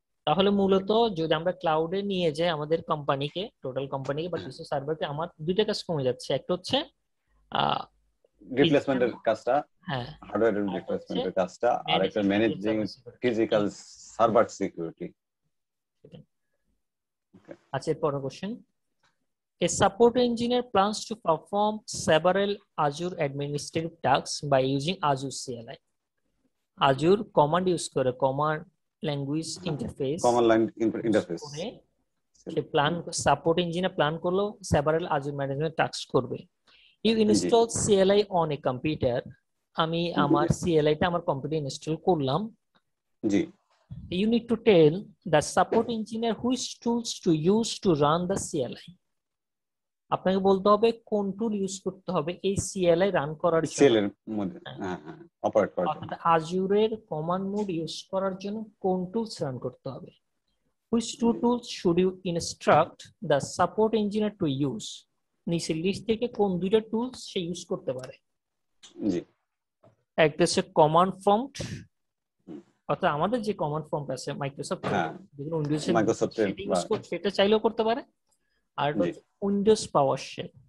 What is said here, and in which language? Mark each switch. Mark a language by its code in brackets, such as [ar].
[bn] তাহলে মূলত যদি আমরা ক্লাউডে নিয়ে যাই আমাদের কোম্পানিকে, টোটাল কোম্পানিকে বা কিছু সার্ভারকে, আমার দুইটা কাজ কমে যাচ্ছে। একটা হচ্ছে রিপ্লেসমেন্টের কাজটা, হ্যাঁ, হার্ডওয়্যার রিপ্লেসমেন্টের কাজটা, আর একটা ম্যানেজিং ফিজিক্যাল সার্ভার সিকিউরিটি। আচ্ছা, এরপর question, [en] a support engineer plans to perform several Azure administrative tasks by using Azure CLI. Azure command use করে, command language interface common line interface, [bn] সে প্ল্যান, সাপোর্ট ইঞ্জিনিয়ার প্ল্যান করলো several Azure management task করবে। [en] you install CLI on a computer, [bn] আমি আমার CLI টা আমার কম্পিউটারে install করলাম। জি [en] You need to tell the support engineer which tools to use to run the CLI. [bn] আপনাকে বলতে হবে কোন টুল ইউজ করতে হবে এই CLI রান করার জন্য, সেলের মধ্যে অপারেট করার জন্য, অর্থাৎ আজুরের কমান্ড মোড ইউজ করার জন্য কোন টুলস রান করতে হবে। [en] Which two tools should you instruct the support engineer to use? [bn] নিচের লিস্ট থেকে কোন দুইটা টুলস সে ইউজ করতে পারে। জি একটা হচ্ছে কমান্ড প্রম্পট, অর্থাৎ আমাদের যে কমান্ড প্রম্পট আছে মাইক্রোসফট উইন্ডোজের সেটা চাইলেও করতে পারে। আর উইন্ডোজ পাওয়ার শেল,